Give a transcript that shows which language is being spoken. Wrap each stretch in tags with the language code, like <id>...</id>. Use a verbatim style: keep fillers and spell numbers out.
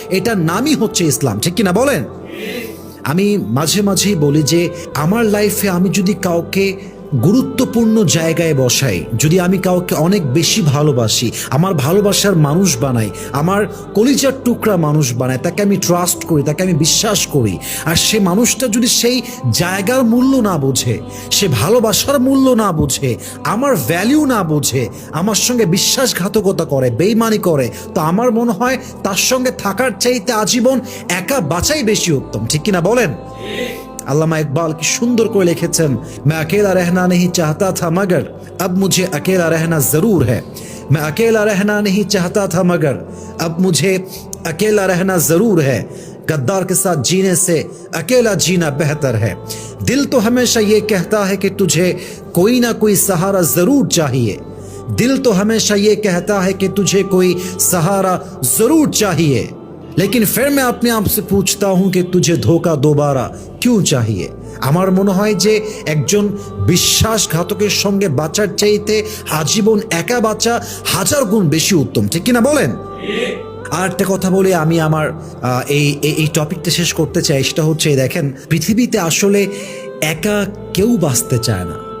<bn>এটার নামই হচ্ছে ইসলাম, ঠিক কিনা বলেন? আমি মাঝে মাঝেই বলি যে আমার লাইফে আমি যদি কাউকে গুরুত্বপূর্ণ জায়গায় বসাই, যদি আমি কাউকে অনেক বেশি ভালোবাসি, আমার ভালোবাসার মানুষ বানাই, আমার কলিজার টুকরা মানুষ বানাই, তাকে আমি ট্রাস্ট করি, তাকে আমি বিশ্বাস করি, আর সে মানুষটা যদি সেই জায়গার মূল্য না বোঝে, সে ভালোবাসার মূল্য না বোঝে, আমার ভ্যালু না বোঝে, আমার সঙ্গে বিশ্বাসঘাতকতা করে, বেইমানি করে, তো আমার মনে হয় তার সঙ্গে থাকার চাইতে আজীবন একা বাঁচাই বেশি উত্তম, ঠিক কিনা বলেন? আল্লামা ইকবাল কি সুন্দর করে লিখেছেন,</bn> <hi>मैं अकेला रहना नहीं चाहता था मगर अब मुझे अकेला रहना ज़रूर है। मैं अकेला रहना नहीं चाहता था मगर अब मुझे अकेला रहना ज़रूर है। गद्दार के साथ जीने से अकेला जीना बेहतर है। दिल तो हमेशा ये कहता है कि तुझे कोई ना कोई सहारा ज़रूर चाहिए। दिल तो हमेशा ये कहता है कि तुझे कोई सहारा ज़रूर चाहिए, लेकिन फिर मैं अपने आप से पूछता हूँ कि तुझे धोखा दोबारा क्यों चाहिए।</hi> <bn>আমার মনে হয় যে একজন বিশ্বাসঘাতকের সঙ্গে বাঁচার চাইতে আজীবন একা বাঁচা হাজার গুণ বেশি উত্তম, ঠিক কিনা বলেন? আর একটা কথা বলে আমি আমার এই এই টপিকটা শেষ করতে চাই, সেটা হচ্ছে দেখেন, পৃথিবীতে আসলে একা কেউ বাঁচতে চায় না।</bn>